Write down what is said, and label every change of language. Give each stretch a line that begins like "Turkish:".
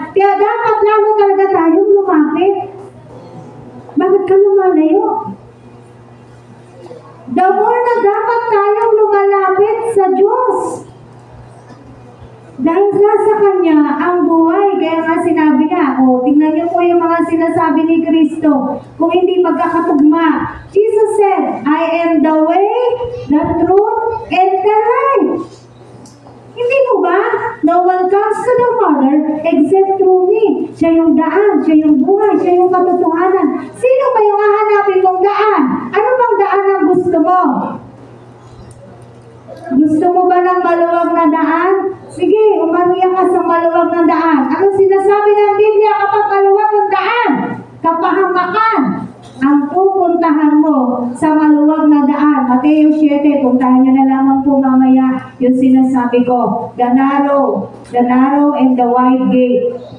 Filipino: Kaya dapat lalo talaga tayong lumapit. Bakit ka lumalayo?
English: The more
Filipino: na dapat tayong lumalapit sa Diyos. Dahil nasa Kanya ang buhay. Kaya nga sinabi niya, tingnan niyo po yung mga sinasabi ni Kristo. Kung hindi magkakatugma.
English: Jesus said, I am the way, the truth, and the life.
Filipino: Hindi mo ba?
English: No one comes to the Father except through me.
Filipino: Siya yung daan, siya yung buhay, siya yung katotohanan. Sino ba yung hahanapin mong daan? Ano bang daan ang gusto mo? Gusto mo ba ng maluwag na daan? Sige, umarya ka sa maluwag na daan. Ano sinasabi ng Biblia kapag maluwag ang daan? Kapahamakan ang pupuntahan mo sa maluwag na daan. Mateo 7, puntahan nyo na lamang po mamaya yung sinasabi ko.
English: The narrow and the wide gate.